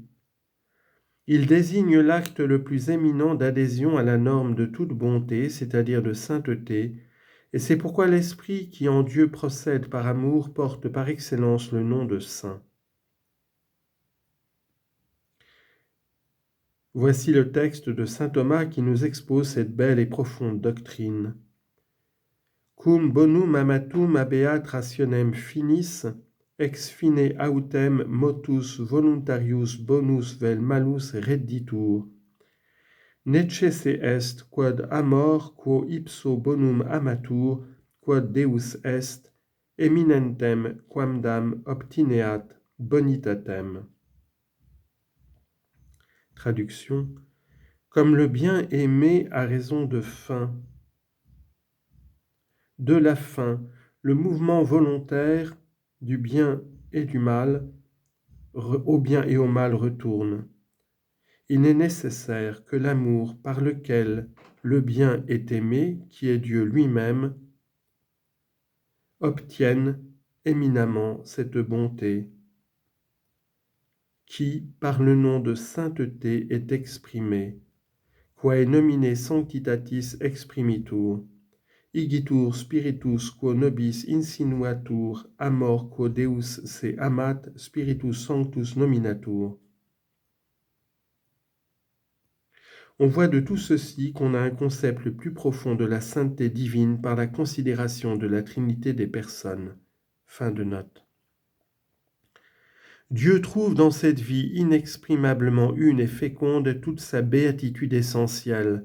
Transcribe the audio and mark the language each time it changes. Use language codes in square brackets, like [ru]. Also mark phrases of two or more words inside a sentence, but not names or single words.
[fr] Il désigne l'acte le plus éminent d'adhésion à la norme de toute bonté, c'est-à-dire de sainteté, et c'est pourquoi l'Esprit qui en Dieu procède par amour porte par excellence le nom de saint. Voici le texte de saint Thomas qui nous expose cette belle et profonde doctrine. [la] Cum bonum amatum habeat rationem finis, ex fine autem motus voluntarius bonus vel malus redditur. Necesse est quod amor quo ipso bonum amatur, quod Deus est, eminentem quamdam obtineat bonitatem. [fr] Traduction. Comme le bien aimé a raison de fin. De la fin, le mouvement volontaire du bien et du mal, au bien et au mal retourne. Il est nécessaire que l'amour par lequel le bien est aimé, qui est Dieu lui-même, obtienne éminemment cette bonté qui, par le nom de sainteté, est exprimée, [la] quae nomine sanctitatis exprimitur, igitur spiritus quo nobis insinuatur, amor quo Deus se amat, spiritus sanctus nominatur. [fr] On voit de tout ceci qu'on a un concept plus profond de la sainteté divine par la considération de la Trinité des personnes. Fin de note. Dieu trouve dans cette vie inexprimablement une et féconde toute sa béatitude essentielle.